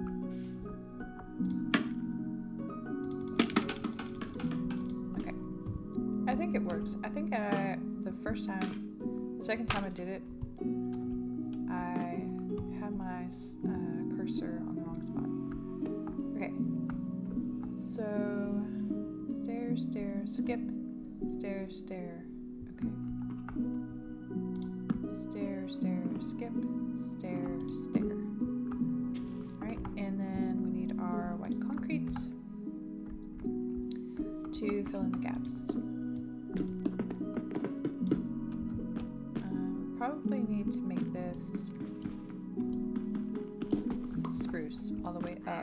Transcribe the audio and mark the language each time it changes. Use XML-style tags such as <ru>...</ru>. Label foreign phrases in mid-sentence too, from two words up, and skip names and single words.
<en>Okay. I think it works. I think the second time I did it, I had my cursor on the wrong spot. Okay. So, stair, stair, skip, stair, stair. Okay. Stair, stair, skip, stair, stair. Alright, and then we need our white concrete to fill in the gaps. Probably need to make this spruce all the way up.</en>